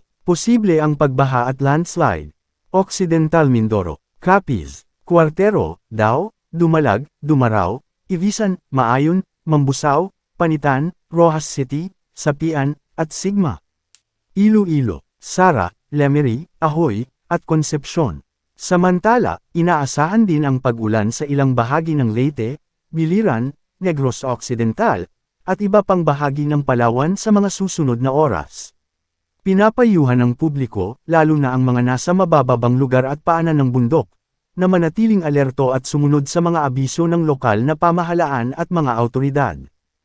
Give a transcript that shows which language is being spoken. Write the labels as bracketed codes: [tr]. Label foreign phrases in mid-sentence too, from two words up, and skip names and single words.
[tl] Posible ang pagbaha at landslide. Occidental Mindoro, Capiz, Cuartero, Dao, Dumalag, Dumarao, Ibisan, Maayon, Mambusaw, Panitan, Rojas City, Sapian, at Sigma. Iloilo, Sara, Lemery, Ahoy, at Concepcion. Samantala, inaasahan din ang pag-ulan sa ilang bahagi ng Leyte, Biliran, Negros Occidental, at iba pang bahagi ng Palawan sa mga susunod na oras. Pinapayuhan ng publiko, lalo na ang mga nasa mabababang lugar at paanan ng bundok, na manatiling alerto at sumunod sa mga abiso ng lokal na pamahalaan at mga awtoridad.